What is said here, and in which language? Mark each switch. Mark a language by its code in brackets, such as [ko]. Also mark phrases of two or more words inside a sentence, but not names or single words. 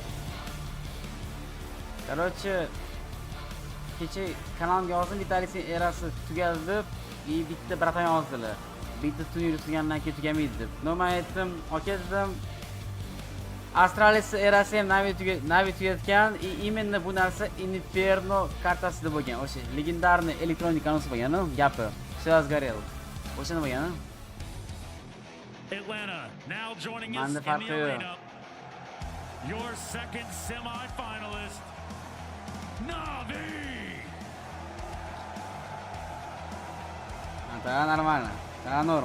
[uz] Короче, kecha kanalimga yozdim, Vitalichni erasi tugadi deb, bitta bratan yozdilar. Bitta turnir tugagandan keyin tugamaydi deb. Men aytdim, aka dedim, Astralis erasi ham Navi tugatgan, именно bu narsa Inferno kartasida bo'lgan. O'sha legendarniy elektronik anons bo'lgan, gapi. [ru] Все сгорел. [uz] O'shani bo'lgan. [en] Atlanta now joining us in the arena. Your second semi-finalist, NAVI. [ru] Да, нормально. Да, норм.